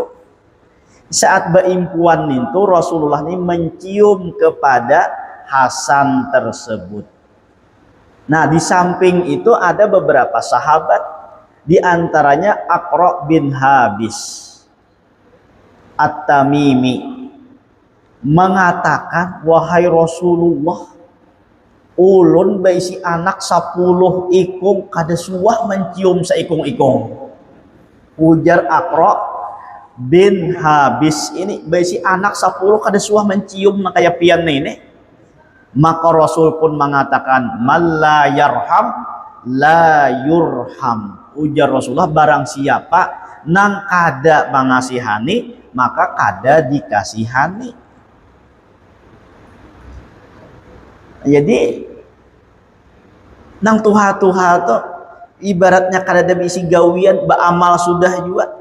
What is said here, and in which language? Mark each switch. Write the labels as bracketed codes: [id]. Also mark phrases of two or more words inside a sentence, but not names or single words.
[id] Saat beimpuan itu Rasulullah ini mencium kepada Hasan tersebut. Nah, di samping itu ada beberapa sahabat, di antaranya Aqra bin Habis At-Tamimi mengatakan, wahai Rasulullah, [bjn] ulun baisi anak 10 ikung kada suah mencium seikung-ikung. Ujar Aqra bin Habis ini, baisi anak 10 kada suah mencium na kaya pian ini. [id] Maka Rasul pun mengatakan, [ar] من لا يرحم لا يرحم. [bjn] Ujar Rasulullah, barang siapa nang kada mengasihani, maka kada dikasihani. Jadi nang tuha-tuha tuh ibaratnya kada bisi gawian beramal sudah juga.